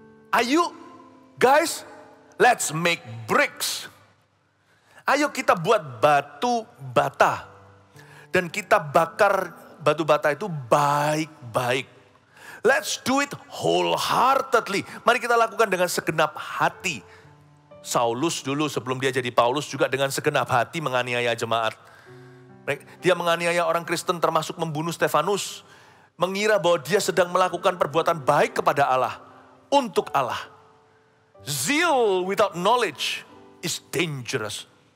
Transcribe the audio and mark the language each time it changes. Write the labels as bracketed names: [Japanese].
[Indonesian] Ayo [English] guys, let's make bricks. [Indonesian] Ayo kita buat batu bata. Dan kita bakar batu bata itu baik-baik. [English] Let's do it wholeheartedly. [Indonesian] Mari kita lakukan dengan segenap hati. Saulus dulu sebelum dia jadi Paulus juga dengan segenap hati menganiaya jemaat. Dia menganiaya orang Kristen termasuk membunuh Stefanus. Mengira bahwa dia sedang melakukan perbuatan baik kepada Allah. Untuk Allah. [English] Zeal without knowledge is dangerous.